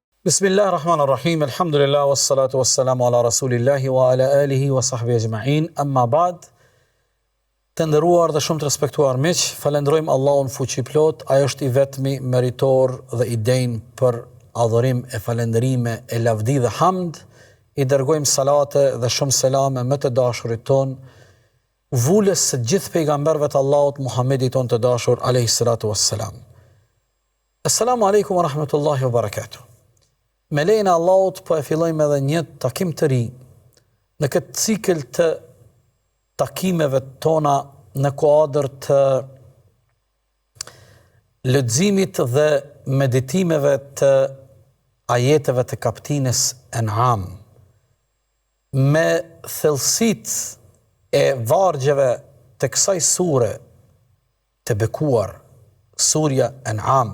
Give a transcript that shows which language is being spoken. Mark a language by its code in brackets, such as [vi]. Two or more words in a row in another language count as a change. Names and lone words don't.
[ar] بسم الله الرحمن الرحيم الحمد لله والصلاة والسلام على رسول الله وعلى آله وصحبه أجمعين أما بعد. [sq] Të nderuar dhe shumë të respektuar miq, falenderojmë Allahun fuqiplot, ai është i vetmi meritor dhe i denj për adhurim e falënderime e lavdi dhe hamd. I dërgojmë salate dhe shumë selame me të dashurit ton, vulës së gjithë pejgamberëve të Allahut, Muhammedit ton të dashur [ar] عليه الصلاة والسلام. السلام عليكم ورحمة الله وبركاته. [sq] Me lejnë Allahut po e fillojmë edhe një takim të ri në këtë cikël të takimeve tona në kuadër të leximit dhe meditimeve të ajeteve të kapitullit An'am, me thellësitë e vargjeve të kësaj sure të bekuar, surja An'am.